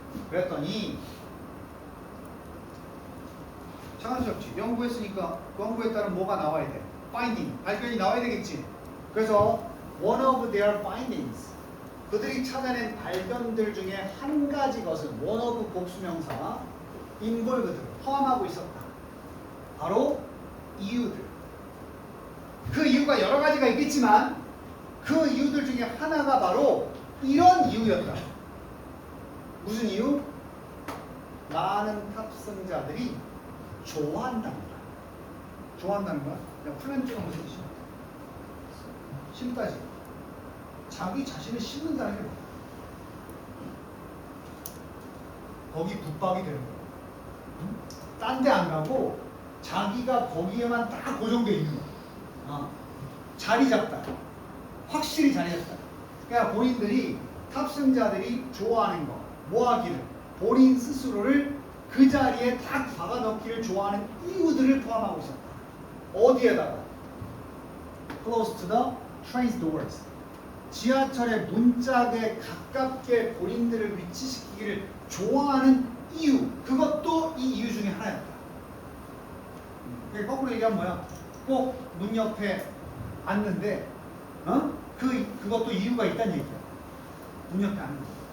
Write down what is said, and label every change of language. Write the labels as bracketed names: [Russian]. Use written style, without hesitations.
[Korean] 그랬더니 자연스럽지. 연구했으니까 연구에 따른 뭐가 나와야 돼? finding, 발견이 나와야 되겠지. 그래서 [English] one of their findings, [Korean] 그들이 찾아낸 발견들 중에 한 가지 것은 원어브 복수명사 involved를 포함하고 있었다. 바로 이유들. 그 이유가 여러 가지가 있겠지만 그 이유들 중에 하나가 바로 이런 이유였다. 무슨 이유? 많은 탑승자들이 좋아한다는 거야. 좋아한다는 거야? 야, 플랜트가 무슨 뜻이야? 심다지. 자기 자신을 심는다는 게 뭐야? 거기 붙박이 되는 거야. 응? 딴 데 안 가고 자기가 거기에만 딱 고정돼 있는 거야. 자리 잡다. 확실히 자리 잡다. 그러니까 본인들이 탑승자들이 좋아하는 거, 뭐 하기를 본인 스스로를 그 자리에 딱 박아넣기를 좋아하는 이유들을 포함하고 있었다. 어디에다가? [English] Close to the train doors. [Korean] 지하철의 문짝에 가깝게 본인들을 위치시키기를 좋아하는 이유. 그것도 이 이유 중에 하나였다. 거꾸로 얘기하면 뭐야? 꼭 문 옆에 앉는데 그것도 이유가 있다는 얘기야. 문 옆에 앉는 거.